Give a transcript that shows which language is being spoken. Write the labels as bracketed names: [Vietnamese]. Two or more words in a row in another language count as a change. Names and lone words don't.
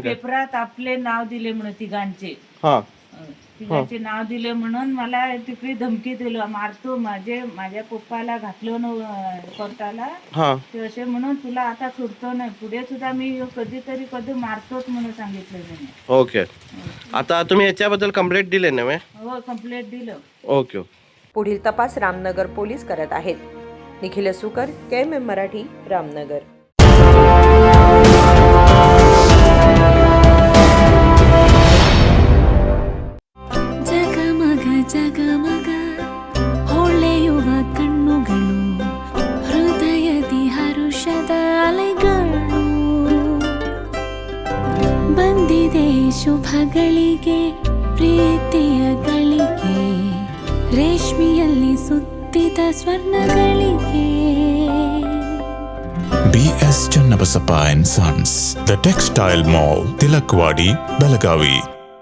[Marathi] पेपरात आपले नाव दिले म्हणून तिघांचे तिघांचे नाव दिले म्हणून मला तिकडे धमकी दिलं, मारतो माझ्या पप्पाला घातलं कोर्टाला ते असे म्हणून तुला आता सोडतो नाही, पुढे सुद्धा मी कधी मारतोच म्हणून सांगितलं त्याने। ओके। आता तुम्ही याच्याबद्दल कंप्लेंट दिले ना? हो, कंप्लेंट दिलं। ओके। पुढील तपास रामनगर पोलीस करत आहेत। निखिल सुकर, KMM मराठी, रामनगर। [Kannada] ಜಗಮಗ ಹೊಳೆಯುವ ಕಣ್ಣುಗಳು, ಹೃದಯದಿ ಹರುಷದ ಅಲೆಗಳು, ಬಂದಿದೆ ಶುಭಗಳಿಗೆ ಪ್ರೀತಿಯ ಗಳಿಗೆ, ರೇಷ್ಮೆಯಲ್ಲಿ ಸುತ್ತಿದ ಸ್ವರ್ಣಗಳಿಗೆ। [English] PS Channabasappa and Sons, The Textile Mall, Tilakwadi, Belagavi.